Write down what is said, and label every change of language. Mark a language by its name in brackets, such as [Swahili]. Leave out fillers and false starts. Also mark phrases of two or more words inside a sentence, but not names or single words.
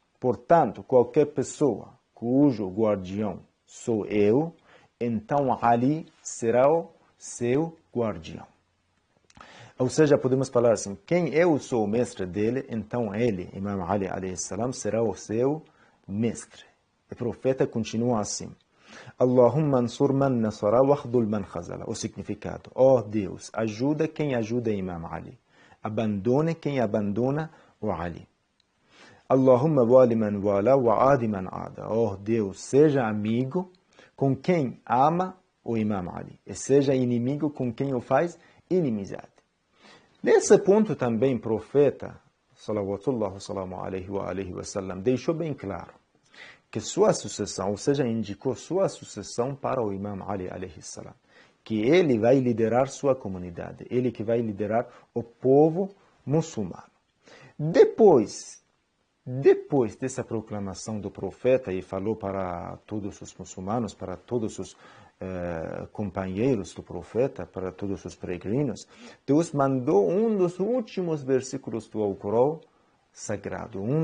[Portuguese] Portanto, qualquer pessoa cujo guardião sou eu, então Ali será o seu guardião. Ou seja, podemos falar assim: quem eu sou o mestre dele, então ele, Imam Ali [Arabic] عليه السلام, [Portuguese] será o seu mestre. O profeta continua assim: [Arabic] اللهم انصر من نصره واخذل من خذله. [Portuguese] O significado: ó Deus, ajuda quem ajuda Imam Ali, abandone quem abandona o Ali. [Arabic] اللهم وال من والاه وعاد من عاداه. [Portuguese] Ó Deus, seja amigo com quem ama o Imam Ali, e seja inimigo com quem o faz inimizade. Nesse ponto também o profeta [Arabic] صلى الله عليه وسلم [Portuguese] deixou bem claro que sua sucessão, ou seja, indicou sua sucessão para o Imam Ali [Arabic] عليه السلام, [Portuguese] que ele vai liderar sua comunidade, ele que vai liderar o povo muçulmano. Depois dessa proclamação do profeta, e falou para todos os muçulmanos, para todos os companheiros do profeta, para todos os peregrinos, Deus mandou um dos últimos versículos do Alcorão Sagrado,